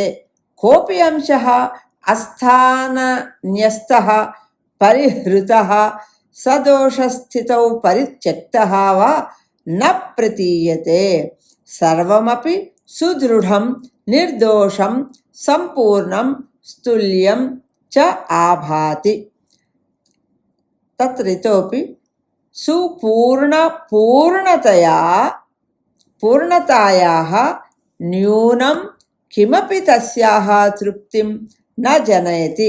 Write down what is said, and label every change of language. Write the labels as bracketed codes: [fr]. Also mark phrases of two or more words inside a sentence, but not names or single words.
[sa] कोऽपि अंशः अस्थानन्यस्तः परिहृतः सदोषस्थितौ परित्यक्तः वा न प्रतीयते. सर्वमपि सुदृढं निर्दोषं సంపూర్ణం స్థూల్యం చ ఆభాతి. తత్ర ఇతోపి పూర్ణతాయాः న్యూనం కిమపి తస్యాः తృప్తిం న జనయతి.